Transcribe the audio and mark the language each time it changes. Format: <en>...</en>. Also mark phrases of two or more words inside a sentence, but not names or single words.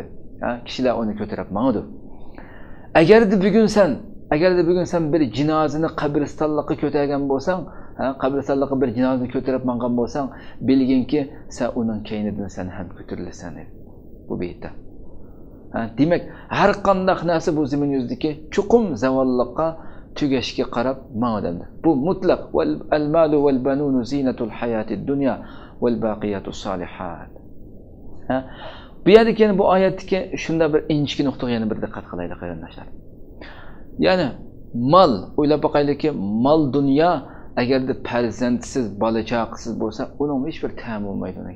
<uz>Kishilar uni ko'tarib ma'ludi. Agarda bugun sen bir jinozani qabristonlikqa ko'targan bo'lsang, qabristonlikqa bir jinozani ko'tarib mangan bo'lsang, bilginki sen uning keynidan sen ham ko'tarilasan dedi. Bu beytda. Demak, har qanday narsa bu zamin yuzidagi chuqum zavolliqqa, tugashga qarab ma'lumdir. Bu mutlaq</uz> <ar>المال والبنون زينة الحياة الدنيا والباقيات الصالحات.</ar> <uz>Bu yerdagi bu oyatdagi shunda bir inchki nuqtaga yana bir diqqat qilaylik qarindoshlar. Ya'ni mal, o'ylab boqaylikki, mal dunyo agarda farzandsiz, bola chaqasiz bo'lsa, uning hech bir ta'mi bo'lmaydi uning.</uz>